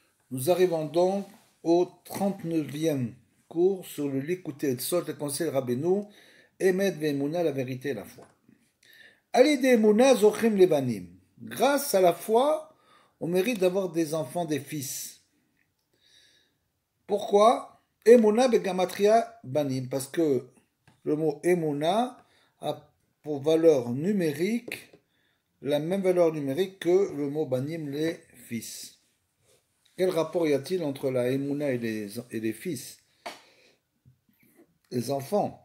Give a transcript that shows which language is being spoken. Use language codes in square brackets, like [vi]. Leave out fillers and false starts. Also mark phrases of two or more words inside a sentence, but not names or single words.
[fr] Nous arrivons donc au 39e cours sur le Likuté Etzot, le conseil Rabbeinu, [he] אמת ואמונה, [fr] la vérité et la foi. [he] על ידי אמונה זוכים לבנים. [fr] Grâce à la foi, on mérite d'avoir des enfants, des fils. Pourquoi? [he] אמונה בגימטריא בנים. [fr] Parce que le mot emuna a pour valeur numérique la même valeur numérique que le mot banim, les fils. Quel rapport y a-t-il entre la emuna et les fils, les enfants?